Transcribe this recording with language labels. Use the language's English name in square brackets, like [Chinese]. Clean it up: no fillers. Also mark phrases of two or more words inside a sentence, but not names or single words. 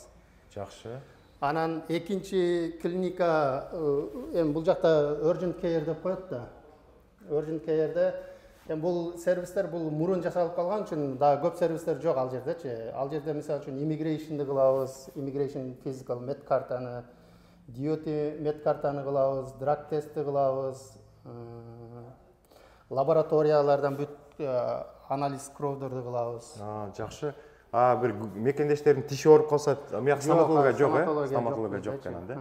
[Kyrgyz] Жакшы. Анан экинчи клиника бул жакта [English] urgent care [Kyrgyz] деп коет да. [English] Urgent care'де [Kyrgyz] бул сервистер бул мурун жасалып калган үчүн дагы көп сервистер жок ал жердечи. Ал жерде мисалы үчүн immigration кылабыз, [English] immigration physical med [Kyrgyz] картаны, [English] duty med [Kyrgyz] картаны кылабыз, drug тестти кылабыз, лабораториялардан бүт анализ кровдорду кылабыз. Жакшы. Бир мекендештердин тиши ооруп калса, мияк стоматология жок, стоматология жок экен да.